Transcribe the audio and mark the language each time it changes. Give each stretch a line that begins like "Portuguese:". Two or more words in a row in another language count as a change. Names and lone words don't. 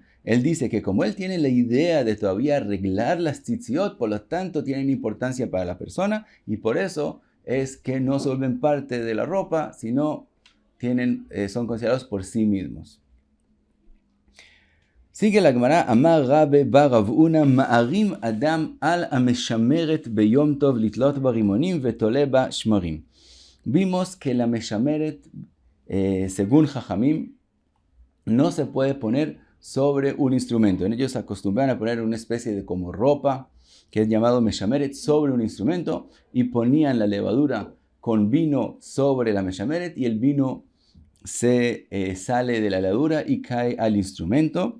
Spanish: Él dice que como él tiene la idea de todavía arreglar las tzitziot, por lo tanto tienen importancia para la persona y por eso es que no se vuelven parte de la ropa, sino son considerados por sí mismos. Sigue la Gemara,
Hebrew: אמר רבה בר רב הונא מערים אדם על המשמרת ביום טוב לתלות ברימונים ותולה בה שמרים.
Spanish: Vimos que la meshameret, según Jajamim, no se puede poner sobre un instrumento. Ellos acostumbran a poner una especie de como ropa, que es llamado meshameret, sobre un instrumento, y ponían la levadura con vino sobre la meshameret, y el vino se sale de la levadura y cae al instrumento.